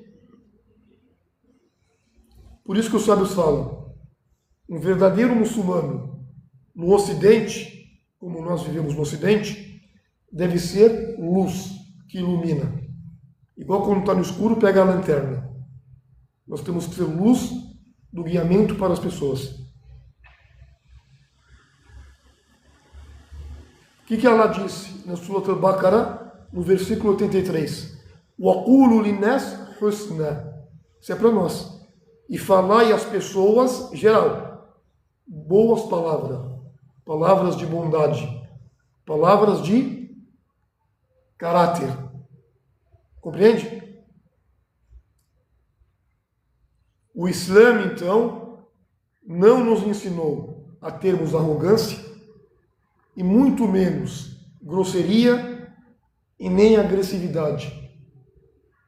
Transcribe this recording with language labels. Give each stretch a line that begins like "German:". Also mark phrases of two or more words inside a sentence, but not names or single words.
Portuguese: Por isso que os sábios falam, um verdadeiro muçulmano no Ocidente, como nós vivemos no Ocidente, deve ser luz que ilumina. Igual quando está no escuro, pega a lanterna. Nós temos que ser luz do guiamento para as pessoas. O que Allah disse na Surat al-Baqarah, no versículo 83?
Arabic: وَقُولُوا لِلنَّاسِ حُسْنًا.
Portuguese: Isso é para nós. E falai às pessoas, geral, boas palavras, palavras de bondade, palavras de caráter. Compreende? O Islã, então, não nos ensinou a termos arrogância e muito menos grosseria e nem agressividade.